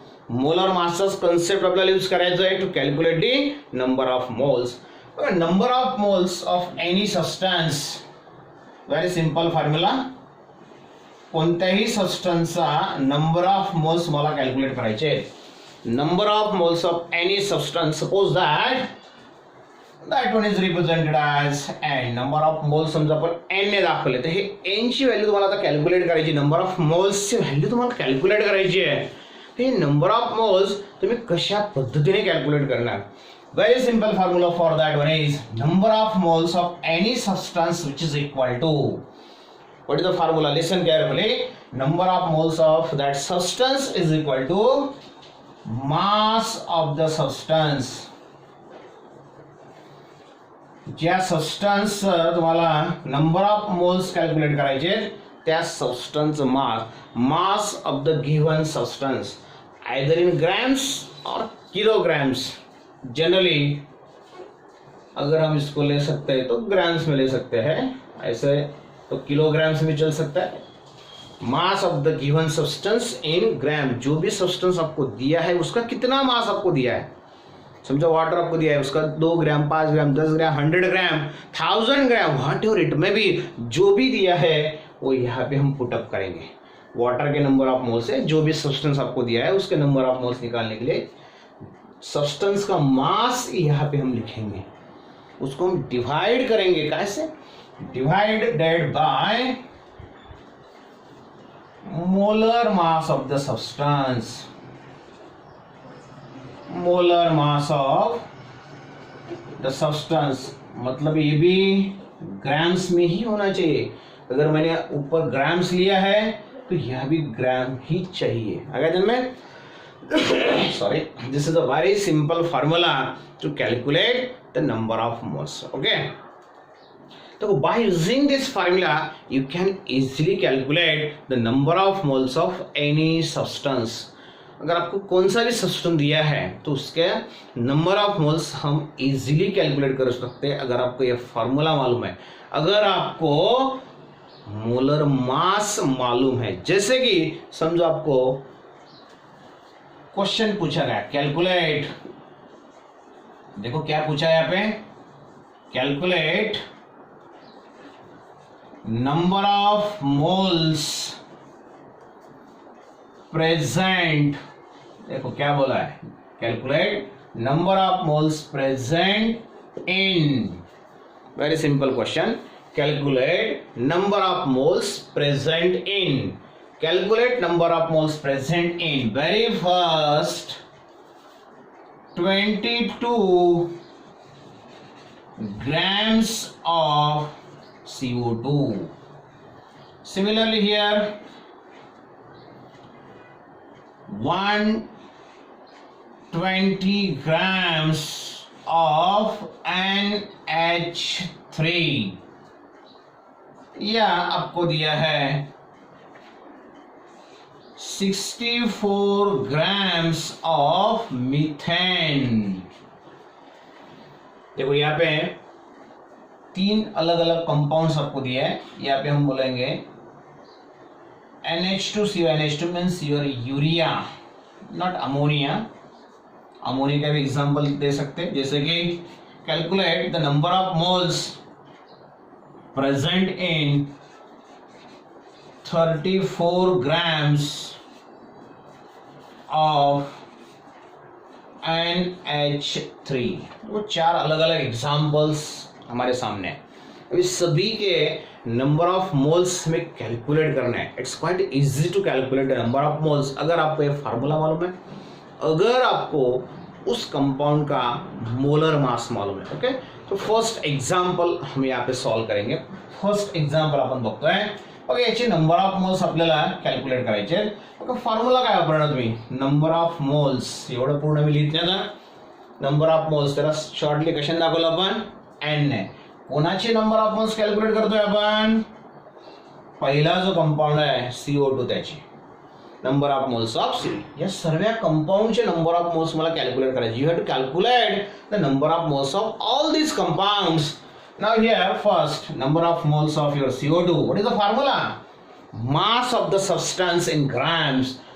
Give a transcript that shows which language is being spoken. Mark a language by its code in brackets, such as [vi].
[en] molar मासचाच concept [mr] आपल्याला use करायचं आहे [en] To calculate the number of moles. Number of moles of any substance, very simple formula. [mr] कोणत्याही सबस्टन्सचा number of moles मला calculate करायचे आहेत. [en] Number of moles of any substance, suppose that one is represented as n. [mr] Number of moles समजा आपण n ने दाखवले, तर हे n ची व्हॅल्यू तुम्हाला आता कॅल्क्युलेट करायची. नंबर ऑफ मोल्स ची व्हॅल्यू तुम्हाला कॅल्क्युलेट करायची आहे. हे नंबर ऑफ मोल्स तुम्ही कशा पद्धतीने कॅल्क्युलेट करणार. [en] Very simple formula for that one is number of moles of any substance which is equal to, what is the formula? Listen carefully. Number of moles of that substance is equal to mass of the substance. [mr] ज्या substance तुम्हाला number of moles calculate करायचे, त्या substance [en] Mass of the given substance, either in grams और kilograms. [hi] Generally अगर हम इसको ले सकते हैं तो ग्राम्स में ले सकते हैं, ऐसे तो किलोग्राम्स में चल सकता है. [en] Mass of the given substance in gram. [hi] जो भी सब्सटेंस आपको दिया है उसका कितना मास आपको दिया है. समझो वाटर आपको दिया है, उसका 2 ग्राम, 5 ग्राम, 10 ग्राम, 100 ग्राम, 1000 ग्राम, व्हाट एवर इट में भी जो भी दिया है वो यहाँ पे हम पुटअप करेंगे. वाटर के नंबर ऑफ मोल से जो भी सब्सटेंस आपको दिया है उसके नंबर ऑफ मोल्स निकालने के लिए सब्सटेंस का मास यहाँ पे हम लिखेंगे. उसको हम डिवाइड करेंगे. कैसे? [en] divided by molar mass of the substance. Molar mass of the substance [hi] मतलब ये भी ग्राम्स में ही होना चाहिए. अगर मैंने ऊपर ग्राम्स लिया है तो यह भी ग्राम ही चाहिए. अगर जब मैं [en] sorry, this is a very simple formula to calculate the number of moles. Okay. So by using this formula you can easily calculate the number of moles of any substance. [hi] अगर आपको कौन सा भी सब्सटेंस दिया है तो उसके number of moles हम इजीली कैलकुलेट कर सकते हैं अगर आपको ये फार्मूला मालूम है. अगर आपको मोलर मास मालूम है, जैसे कि समझो आपको क्वेश्चन पूछा गया कैलकुलेट, देखो क्या पूछा है यहाँ पे, [en] Calculate number of moles present. [hi] देखो क्या बोला है, [en] Calculate number of moles present in. Very simple question. Calculate number of moles present in. Calculate number of moles present in very first 22 grams of CO2. Similarly here 120 grams of NH3 [hi] या आपको दिया है [en] 64 grams of methane. [hi] देखो यहाँ पे 3 अलग अलग compounds आपको दिया है। यहाँ पे हम बोलेंगे NH2CO, [en] NH2 means your urea, not ammonia. [hi] Ammonia का भी एग्जांपल दे सकते हैं, जैसे कि [en] Calculate the number of moles present in 34 grams of NH3। [hi] वो 4 अलग अलग एग्जांपल्स हमारे सामने है। अभी सभी के नंबर ऑफ मोल्स हमें कैलकुलेट करना है। [en] it's quite easy to calculate the number of moles [hi] अगर आपको ये फार्मूला मालूम है, अगर आपको उस कंपाउंड का मोलर मास मालूम है। ओके, तो फर्स्ट एग्जांपल हम यहाँ पे सॉल्व करेंगे। [mr] फर्स्ट एग्जांपल आपण बघतोय। ओके, याचे नंबर ऑफ मोल्स आपल्याला कॅल्क्युलेट करायचे। ओके, फॉर्म्युला काय वापरणार तुम्ही? नंबर ऑफ मोल्स एवढं पूर्ण मी लिहित नाही आता। नंबर ऑफ मोल्स त्याला शॉर्टली कशाने दाखवलं आपण? n ने। कोणाचे नंबर ऑफ मोल्स कॅल्क्युलेट करतोय आपण? पहिला जो कंपाउंड आहे CO2 त्याची number of moles of C। या सर्व कंपाउंडचे नंबर ऑफ मोल्स मला कॅल्क्युलेट करायचे। [en] You have to calculate the number of moles of all these compounds. Now here first number of moles of your CO2. What is the formula? Mass of the substance in grams.